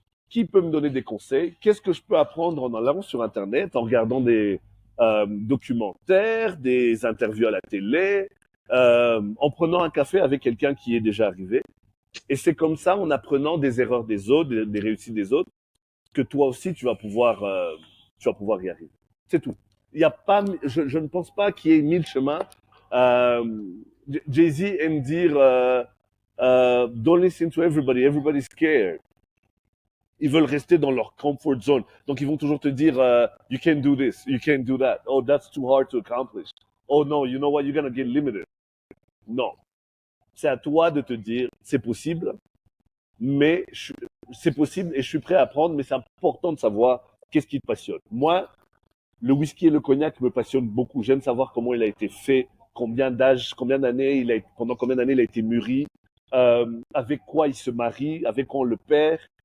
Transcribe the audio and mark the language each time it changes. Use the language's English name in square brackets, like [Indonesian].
[French] Qui peut me donner des conseils? Qu'est-ce que je peux apprendre en allant sur Internet, en regardant des documentaires, des interviews à la télé, en prenant un café avec quelqu'un qui est déjà arrivé? Et c'est comme ça, en apprenant des erreurs des autres, des réussites des autres, que toi aussi tu vas pouvoir y arriver. C'est tout. Il y a pas, je ne pense pas qu'il y ait mille chemins. Euh, Jay-Z aime dire [English] don't listen to everybody, everybody's scared. [French] Ils veulent rester dans leur [English] comfort zone. [French] Donc ils vont toujours te dire [English] you can't do this, you can't do that. Oh, that's too hard to accomplish. Oh no, you know what, you're gonna get limited. [French] Non. C'est à toi de te dire c'est possible, mais c'est possible et je suis prêt à apprendre, mais c'est important de savoir qu'est-ce qui te passionne. Moi, le whisky et le cognac me passionnent beaucoup. J'aime savoir comment il a été fait, combien d'années pendant combien d'années il a été mûri, avec quoi il se marie, avec quoi on le perd.